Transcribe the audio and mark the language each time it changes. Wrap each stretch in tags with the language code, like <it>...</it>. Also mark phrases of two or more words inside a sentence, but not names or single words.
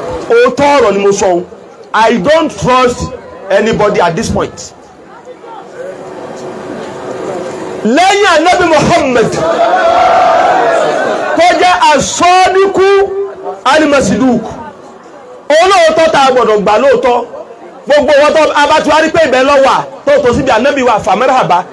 <yo>Òótọ́ ọ̀rọ̀ ni mo sọ o.</yo> <en>I don't trust anybody at this point.</en> <yo>Lẹ́yìn Ànábì Muhammad, tó jẹ́</yo> <ar>الصادق المصدوق.</ar> <yo>Olóòótọ́ tá a gbọ́dọ̀ gbà lóòótọ́. Gbogbo wọn tó a bá ti wá rí pé ibẹ̀ lọ wà, tó tó síbi Ànábì wa,</yo> <ar>فمرحبا.</ar>